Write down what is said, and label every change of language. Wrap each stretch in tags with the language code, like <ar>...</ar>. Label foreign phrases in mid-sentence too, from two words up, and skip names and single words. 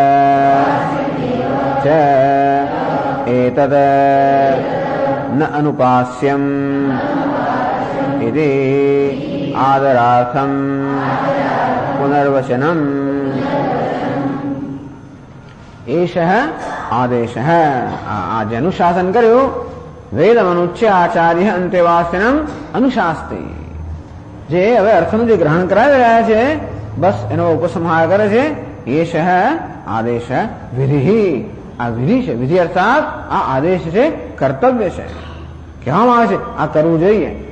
<sa>च एतत् न अनुपास्यम् इति आदरार्थम पुनर्वचनम एषः आदेशः.</sa> <gu>આજ અનુશાસન કર્યું.</gu> <sa>वेदमनुच्य आचार्य अन्तेवासिनम् अनुशास्ति.</sa> <gu>જે હવે અર્થનું જે ગ્રહણ કરાવી રહ્યા છે, બસ એનો ઉપસંહાર કરે છે.</gu> <sa>एषः आदेश</sa> <gu>વિધિ, આ વિધિ છે. વિધિ અર્થાત આ આદેશ છે, કર્તવ્ય છે, કહેવામાં આવે છે આ કરવું જોઈએ.</gu>